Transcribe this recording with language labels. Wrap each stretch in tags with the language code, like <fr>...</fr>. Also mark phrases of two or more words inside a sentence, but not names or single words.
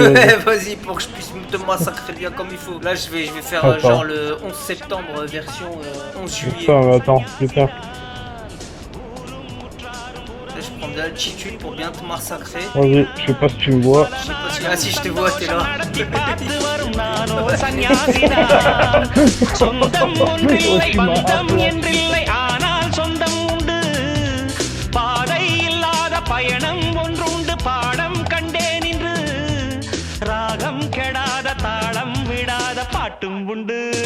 <fr>Ouais, vas-y, pour que je puisse te massacrer bien comme il faut. Là, je vais faire Attends. genre le 11 septembre version 11 juillet. Putain, mais attends, putain. Là, je prends de l'altitude pour bien te massacrer. Vas-y, je sais pas si tu me vois. Je sais pas si... Ah si, je te vois, t'es là.</fr> <ta>சொந்தம் ஒன்றில்லை பந்தம் என்றில்லை ஆனால் சொந்தம் உண்டு பாதை இல்லாத பயணம் ஒன்றுண்டு பாடம் கண்டேன் இன்று ராகம் கெடாத தாளம் விடாத பாட்டும் உண்டு</ta>